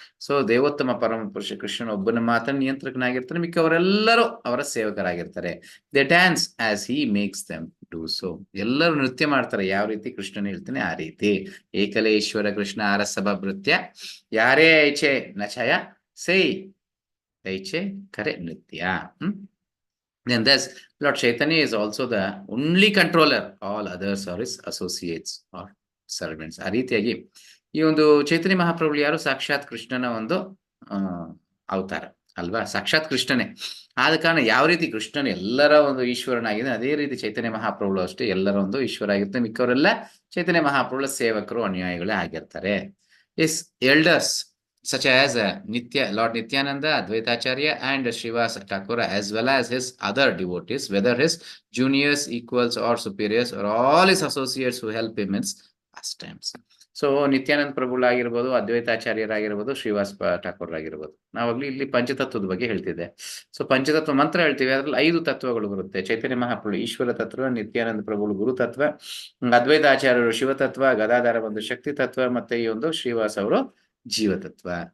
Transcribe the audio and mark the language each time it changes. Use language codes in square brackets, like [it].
[kn] So ದೇವೋತ್ತಮ ಪರಮ ಪುರುಷ ಕೃಷ್ಣನ ಒಬ್ಬನ ಮಾತನ್ನು ನಿಯಂತ್ರಕನಾಗಿರ್ತಾನೆ, ಮಿಕ್ಕವರೆಲ್ಲರೂ ಅವರ ಸೇವಕರಾಗಿರ್ತಾರೆ. [en] They dance as he makes them do so. [kn] ಎಲ್ಲರೂ ನೃತ್ಯ ಮಾಡ್ತಾರೆ ಯಾವ ರೀತಿ ಕೃಷ್ಣನ ಹೇಳ್ತಾನೆ ಆ ರೀತಿ. [bn] ಏಕಲೇಶ್ವರ ಕೃಷ್ಣ ಅರಸಭ ನೃತ್ಯ ಯಾರೇ ಐಚೆ ನಚಯ ಸೈ ಐಚೆ ಕರೆ ನೃತ್ಯ. [en] Then thus Lord Chaitanya is also the only controller, all others are his associates or servants. [kn] ಆ ರೀತಿಯಾಗಿ ಈ ಒಂದು ಚೈತನ್ಯ ಮಹಾಪ್ರಭುಗಳು ಯಾರು? ಸಾಕ್ಷಾತ್ ಕೃಷ್ಣನ ಒಂದು ಅವತಾರ ಅಲ್ವಾ, ಸಾಕ್ಷಾತ್ ಕೃಷ್ಣನೇ. ಆದ ಕಾರಣ ಯಾವ ರೀತಿ ಕೃಷ್ಣನ ಎಲ್ಲರ ಒಂದು ಈಶ್ವರನಾಗಿದೆ, ಅದೇ ರೀತಿ ಚೈತನ್ಯ ಮಹಾಪ್ರಭುಗಳು ಅಷ್ಟೇ ಎಲ್ಲರ ಒಂದು ಈಶ್ವರ ಆಗಿರ್ತಾರೆ. ಮಿಕ್ಕವರೆಲ್ಲ ಚೈತನ್ಯ ಮಹಾಪ್ರಭುಗಳ ಸೇವಕರು, ಅನುಯಾಯಿಗಳೇ ಆಗಿರ್ತಾರೆ. [en] As elders such as Lord Nityananda, Advaitacharya and Srivasa Thakur, as well as his other devotees, whether his juniors, equals or superiors, or all his associates who help him in pastimes. [kn] So Nithyananda ಪ್ರಭುಗಳಾಗಿರ್ಬೋದು, ಅದ್ವೈತಾಚಾರ್ಯರಾಗಿರ್ಬೋದು, Srivasa ಠಾಕೂರ್ರಾಗಿರ್ಬೋದು. ನಾವಾಗ್ಲಿ ಇಲ್ಲಿ ಪಂಚತತ್ವದ ಬಗ್ಗೆ ಹೇಳ್ತಿದ್ದೆ. So ಪಂಚತತ್ವ ಮಂತ್ರ ಹೇಳ್ತೀವಿ, ಅದ್ರಲ್ಲಿ 5 ತತ್ವಗಳು ಬರುತ್ತೆ. ಚೈತನ್ಯ ಮಹಾಪ್ರಭು ಈಶ್ವರ ತತ್ವ, ನಿತ್ಯಾನಂದ ಪ್ರಭುಗಳು ಗುರು ತತ್ವ, ಅದ್ವೈತಾಚಾರ್ಯರು ಶಿವತತ್ವ, ಗದಾಧಾರ ಒಂದು ಶಕ್ತಿ ತತ್ವ, ಮತ್ತೆ ಈ ಒಂದು ಶ್ರೀವಾಸ ಅವರು ಜೀವತತ್ವ.